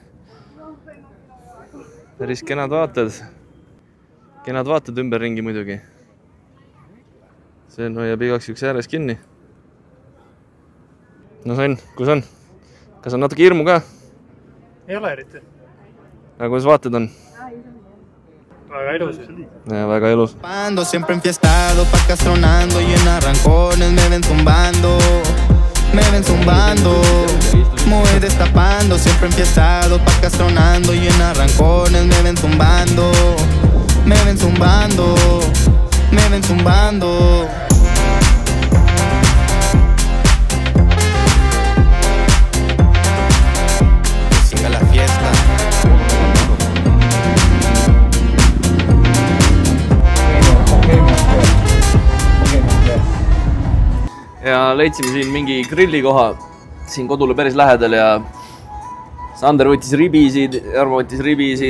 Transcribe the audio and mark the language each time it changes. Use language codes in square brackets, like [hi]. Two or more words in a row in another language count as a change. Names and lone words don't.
[et] Päris kenad vaated ümber ringi muidugi. See hoiab igaks üks ääres kinni. No Sven, kus on? Kas on natuke hirmu ka? Ei ole eriti. Aga kuidas vaated on? Väga ilus. Ja, väga ilus. [es] Siempre enfiestado, pakastronando y en arrancones me ven zumbando. Muy destapando, siempre enfiestado, pakastronando y en arrancones me ven zumbando. Siga la fiesta. [et] Ja leidsime siin mingi grillikoha siin kodule päris lähedal ja Sander võttis ribisid, Jarmo võttis ribisid.